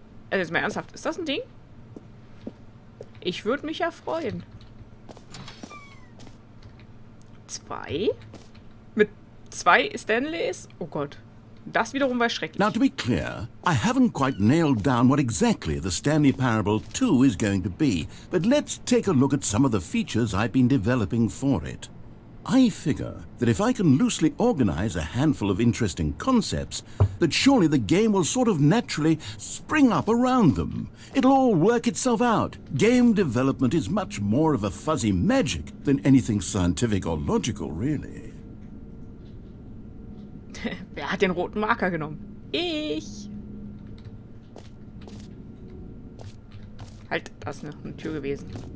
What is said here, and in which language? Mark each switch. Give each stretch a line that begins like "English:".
German: Also jetzt mal ernsthaft, ist das ein Ding? Ich würde mich ja freuen. 2? Mit 2 Stanleys? Oh Gott. Das wiederum war schrecklich.
English: Now, to be clear, I haven't quite nailed down what exactly the Stanley Parable 2 is going to be, but let's take a look at some of the features I've been developing for it. I figure that if I can loosely organize a handful of interesting concepts, that surely the game will sort of naturally spring up around them. It'll all work itself out. Game development is much more of a fuzzy magic than anything scientific or logical, really.
German: Wer hat den roten Marker genommen? Ich! Halt, da ist eine Tür gewesen.